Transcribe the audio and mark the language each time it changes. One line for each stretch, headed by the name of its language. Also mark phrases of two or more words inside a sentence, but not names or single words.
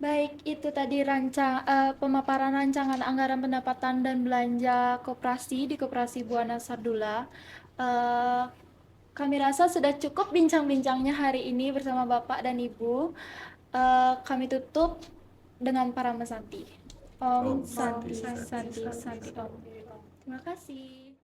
Indonesian: Baik, itu tadi pemaparan rancangan anggaran pendapatan dan belanja koperasi di Koperasi Buana Sardula. Eh, Kami rasa sudah cukup bincang-bincangnya hari ini bersama Bapak dan Ibu. Kami tutup dengan para mesanti. Om Om Santi, Santi, Santi, Santi, Santi, Santi. Om. Terima kasih.